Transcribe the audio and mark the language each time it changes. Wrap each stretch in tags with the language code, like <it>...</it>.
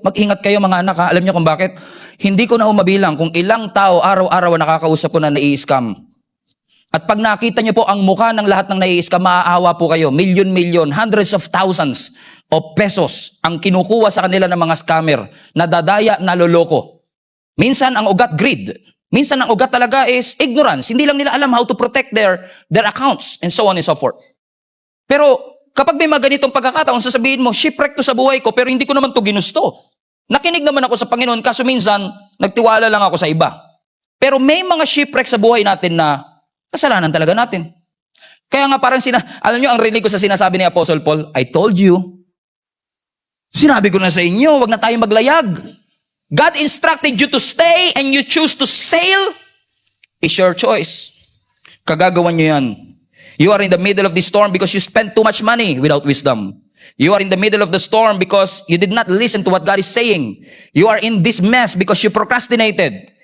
<tl>Mag-ingat kayo mga anak ha. Alam niyo kung bakit? Hindi ko na mabilang kung ilang tao araw-araw nakakausap ko na nai-scam. At pag nakita niyo po ang mukha ng lahat ng nai-scam, maaawa po kayo.</tl> <en>Million, hundreds of thousands of pesos</en> <tl>ang kinukuha sa kanila ng mga scammer, nadadaya, naloloko. Minsan ang ugat greed. Minsan ang ugat talaga is ignorance. Hindi lang nila alam</tl> <en>how to protect their accounts and so on and so forth.</en> <tl>Pero kapag may mga ganitong pagkakataon, sasabihin mo, shipwreck to sa buhay ko, pero hindi ko naman to ginusto. Nakinig naman ako sa Panginoon, kaso minsan, nagtiwala lang ako sa iba. Pero may mga shipwreck sa buhay natin na kasalanan talaga natin. Kaya nga parang alam nyo, ang rinig ko sa sinasabi ni Apostle Paul,</tl> <en>I told you,</en> <tl>sinabi ko na sa inyo, wag na tayong maglayag.</tl> <en>God instructed you to stay and you choose to sail, it's your choice.</en> <tl>Kagagawan nyo yan.</tl> <en>You are in the middle of the storm because you spent too much money without wisdom. You are in the middle of the storm because you did not listen to what God is saying. You are in this mess because you procrastinated.</en>